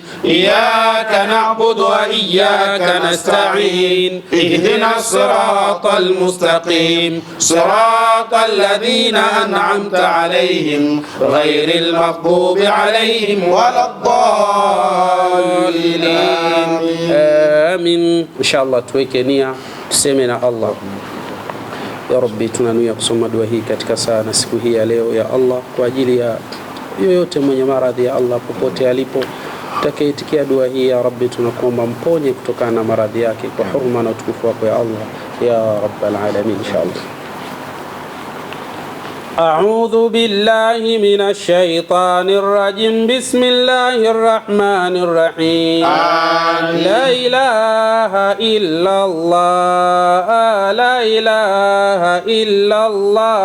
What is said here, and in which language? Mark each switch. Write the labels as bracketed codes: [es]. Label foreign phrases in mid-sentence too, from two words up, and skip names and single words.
[ar] إياك نعبد وإياك نستعين. اهدنا الصراط المستقيم صراط الذين أنعمت عليهم غير المغضوب عليهم ولا الضالين. آمين. إن شاء الله [sw] tuweke nia, tuseme na Allah: [ar] يا ربي, [sw] tunanuia kusoma dua hii katika saa na siku hii ya leo, [ar] يا الله, [sw] kwa ajili ya yoyote mwenye maradhi, [ar] يا الله, [sw] popote alipo, takaitikia dua hii, [ar] يا ربي, [sw] tunakuomba mponye kutokana na maradhi yake kwa huruma na utukufu wako, [ar] يا الله, يا رب العالمين. [sw] Inshallah. [ar] أعوذ بالله من الشيطان الرجيم. بسم الله الرحمن الرحيم. لا إله إلا الله. لا إله إلا الله.